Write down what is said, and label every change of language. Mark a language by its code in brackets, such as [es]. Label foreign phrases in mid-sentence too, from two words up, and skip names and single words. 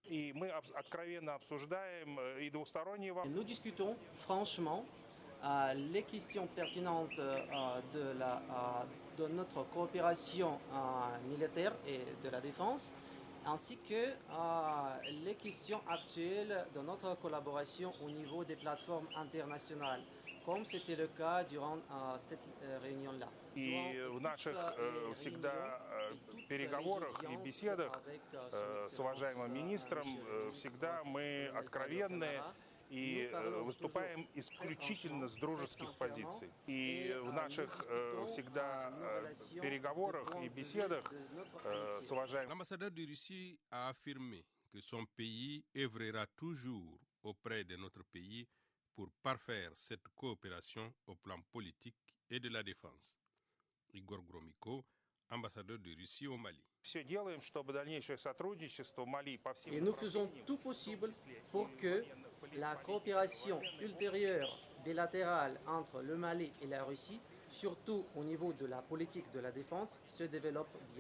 [fr] Nous discutons franchement les questions pertinentes de notre coopération militaire et de la défense, ainsi que les questions actuelles de notre collaboration au niveau des plateformes internationales, comme c'était le cas durant cette réunion-là. [ru] И в наших всегда переговорах и беседах с уважаемым министром всегда мы откровенны и выступаем исключительно с дружеских позиций. И в наших всегда переговорах и беседах с уважаемым... [fr] L'ambassadeur de Russie a affirmé que son pays œuvrera toujours auprès de notre pays pour parfaire cette coopération au plan politique et de la défense. Igor Gromyko, ambassadeur de Russie au Mali. Et nous faisons tout possible pour que la coopération ultérieure bilatérale entre le Mali et la Russie, surtout au niveau de la politique de la défense, se développe bien.